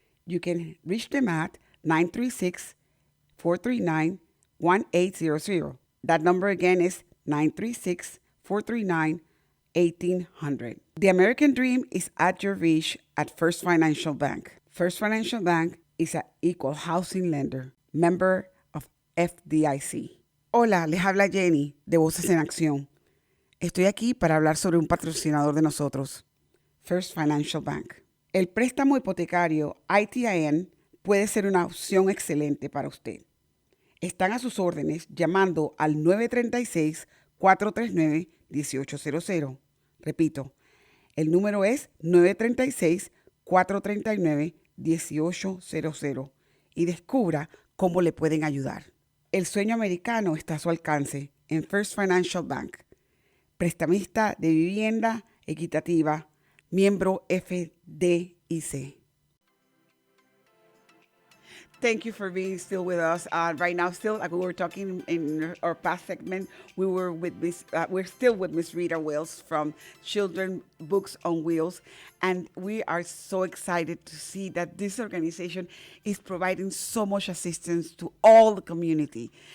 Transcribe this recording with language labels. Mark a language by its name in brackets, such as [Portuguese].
[English] You can reach them at 936-439-1800. That number again is 936-439-1800. The American dream is at your reach at First Financial Bank. First Financial Bank is an equal housing lender, member of FDIC. [Spanish] Hola, les habla Jenny de Voces en Acción. Estoy aquí para hablar sobre un patrocinador de nosotros, First Financial Bank. El préstamo hipotecario ITIN puede ser una opción excelente para usted. Están a sus órdenes llamando al 936-439-1800. Repito, el número es 936-439-1800 y descubra cómo le pueden ayudar. El sueño americano está a su alcance en First Financial Bank. Prestamista de vivienda equitativa, miembro FDIC. [English] Thank you for being still with us. Right now, still, like we were talking in our past segment, we're still with Miss Rita Wiltz from Children Books on Wheels. And we are so excited to see that this organization is providing so much assistance to all the community.